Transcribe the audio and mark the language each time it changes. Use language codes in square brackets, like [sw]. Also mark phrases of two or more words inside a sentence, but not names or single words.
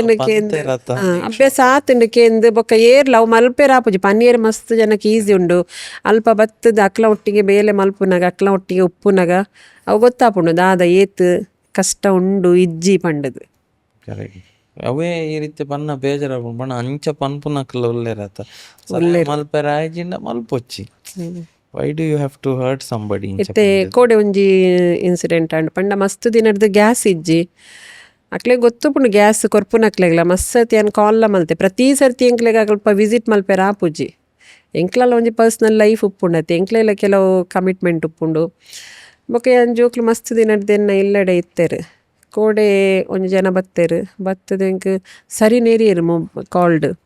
[tcy] ಆತುಂಡು ಕೇಂದ್ ಬೊಕ ಏರ್ಲ ಅವು ಮಲ್ಪೆರ ಆಪುಜಿ ಪನ್ನೀರ್ ಮಸ್ತ್ ಜನಕ್ಕೆ ಈಸಿ ಉಂಡು ಅಲ್ಪ ಬತ್ತದ ಅಕ್ಲ ಒಟ್ಟಿಗೆ ಬೇಲೆ ಮಲ್ಪುನಾಗ ಅಕ್ಲ ಒಟ್ಟಿಗೆ ಉಪ್ಪುನಾಗ ಅವು ಗೊತ್ತಾಪುಂಡು ದಾದ ಏತ್ ಕಷ್ಟ ಉಂಡು ಇಜ್ಜಿ ಪಂಡದು ಅವೇ ಈ ರೀತಿ ಪನ್ನ ಬೇಜಾರ ಪಂಡ ಅಂಚ ಪನ್ಪುನಕ್ಲ ಒಳ್ಳೆರತ ಮಲ್ಪೆರ ಆಯ್ಜಿಂಡ ಮಲ್ಪೊಚ್ಚಿ [en] why do you have to hurt somebody [tcy] ಇತ್ತೆ ಕೋಡೆ ಒಂಜಿ ಇನ್ಸಿಡೆಂಟ್ ಅಂಡ್ ಪಂಡ ಮಸ್ತ್ ದಿನದ ಗ್ಯಾಸ್ ಇಜ್ಜಿ ಅಕ್ಲೆ ಗೊತ್ತುಪುಂಡು ಗ್ಯಾಸ್ ಕೊರ್ಪುನಕ್ಲೆಗ್ಲ ಮಸ್ತ್ ಏನ್ ಕಾಲ್ಲ ಮಲ್ತೆ ಪ್ರತಿ ಸರ್ತಿ ಎಂಕ್ಲೆಗ್ ಅಲ್ಪ ವಿಸಿಟ್ ಮಲ್ಪೆರ ಆಪುಜಿ ಎಂಕ್ಲಲ್ಲ ಒಂಜಿ [en] personal life [tcy] ಉಪ್ಪುಂಡತ್ತೆ ಎಂಕ್ಲೆಲ್ಲ ಕೆಲವು ಕಮಿಟ್ಮೆಂಟ್ ಉಪ್ಪುಂಡು ಬೊಕ ಏನ್ ಜೋಕ್ಲು ಮಸ್ತ್ ದಿನಡ್ದೆನ್ನ ಇಲ್ಲಡೆ ಇತ್ತೆರ್ ಕೋಡೆ ಒಂಜಿ ಜನ ಬತ್ತೆರ್ ಬತ್ತದ ಎಂಕ್ ಸರಿ ನೇರಿಯರು ಕಾಲ್ಡ್